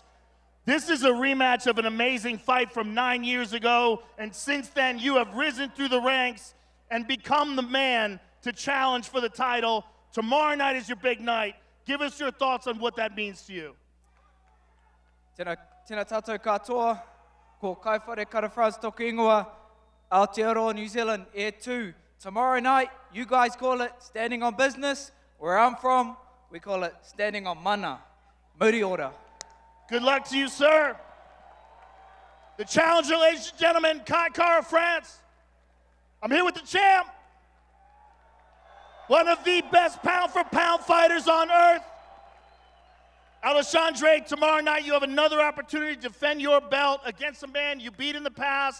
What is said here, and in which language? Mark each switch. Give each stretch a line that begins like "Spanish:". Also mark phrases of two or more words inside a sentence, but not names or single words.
English: This is a rematch of an amazing fight from 9 years ago, and since then you have risen through the ranks and become the man to challenge for the title. Tomorrow night is your big night. Give us your thoughts on what that means to you.
Māori: Tēnā tātou katoa, ko Kai Kara France toku ingoa, Aotearoa,
English: New Zealand, Air 2. Tomorrow night, you guys call it standing on business. Where I'm from, we call it standing on mana,
Māori: muri ora.
English: Good luck to you, sir. The challenger, ladies and gentlemen, Kai Kara France. I'm here with the champ. One of the best pound-for-pound fighters on earth. Alexandre, tomorrow night you have another opportunity to defend your belt against a man you beat in the past.